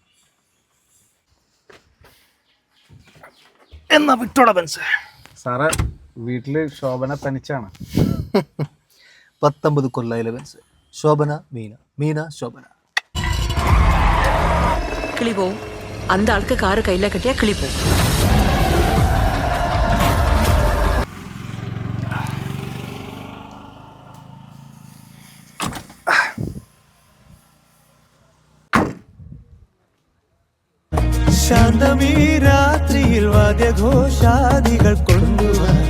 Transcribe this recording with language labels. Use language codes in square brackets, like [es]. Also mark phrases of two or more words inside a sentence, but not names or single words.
[ml] എന്നാ വിട്ടോടാ ബെൻസ്. സാറേ വീട്ടിൽ ശോഭന തനിച്ചാണ്. 19 കൊല്ലായിലെ ബെൻസ്. ശോഭന മീന, മീന ശോഭന. കിളി പോവും. [ta] அந்த ஆளுக்கு காரு கையில கட்டியா [ml] കിളി പോവും. ശാന്തമീ രാത്രിയിൽ വാദ്യഘോഷാദികൾ കൊണ്ടുവാ.